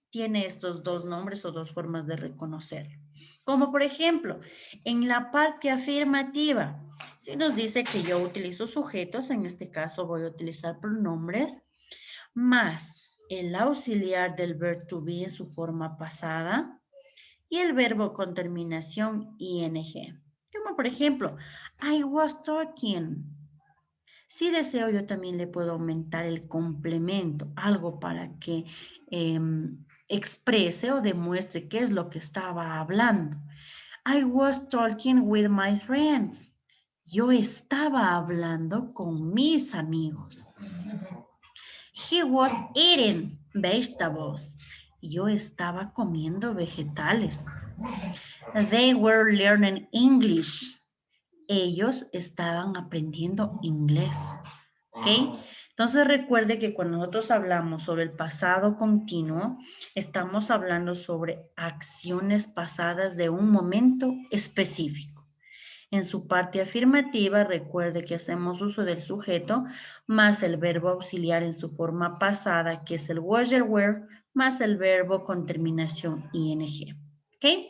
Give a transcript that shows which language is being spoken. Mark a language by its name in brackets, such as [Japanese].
[Spanish] Tiene estos dos nombres o dos formas de reconocerlo. Como por ejemplo, en la parte afirmativa, si nos dice que yo utilizo sujetos, en este caso voy a utilizar pronombres, más el auxiliar del verbo to be en su forma pasada y el verbo con terminación ing. Como por ejemplo, [English] I was talking. [Spanish] Si deseo, yo también le puedo aumentar el complemento, algo para que exprese o demuestre qué es lo que estaba hablando. [English] I was talking with my friends. [Spanish] Yo estaba hablando con mis amigos. [English] He was eating vegetables. [Spanish] Yo estaba comiendo vegetales. [English] They were learning English. [Spanish] Ellos estaban aprendiendo inglés. ¿Ok? Entonces recuerde que cuando nosotros hablamos sobre el pasado continuo, estamos hablando sobre acciones pasadas de un momento específico. En su parte afirmativa, recuerde que hacemos uso del sujeto más el verbo auxiliar en su forma pasada, que es el was, el were, más el verbo con terminación ing. ¿Ok?